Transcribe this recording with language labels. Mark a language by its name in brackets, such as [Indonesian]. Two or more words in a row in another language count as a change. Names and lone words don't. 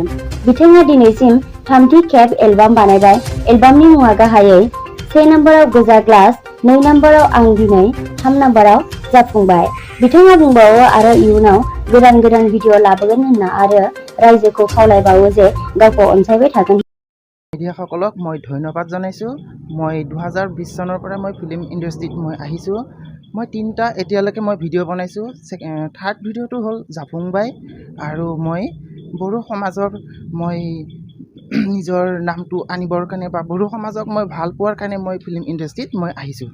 [Bodo] बिथाङा दिनैसिम 3थि खेब एलबाम बानायबाय। एलबामनि मुङा गाहायै 1 नम्बराव गोजा ग्लास, 2 नम्बराव आं दिनै, 3 नम्बराव जाफुंबाय। बिथाङा बुंबावो आरो इयुनाव गोदान गोदान भिडिअ लाबोगोन होनना आरो रायजोखौ खावलायबावो जे गावखौ अनसायबाय थागोन। [Assamese] मिडियाসকলক মই ধন্যবাদ জনাইছোঁ। মই 2020 চনৰ পৰা মই [English] film industry [Assamese] মই আহিছোঁ। মই 3টা এতিয়ালৈকে মই ভিডিঅ' বনাইছোঁ। [English] third video [Assamese] হ'ল জাফুংবাই আৰু মই বড়ো সমাজৰ মই নিজৰ নামটো আনিবৰ কাৰণে বা বড়ো সমাজক মই ভাল পোৱাৰ কাৰণে মই [English] film industry [Assamese] মই আহিছোঁ।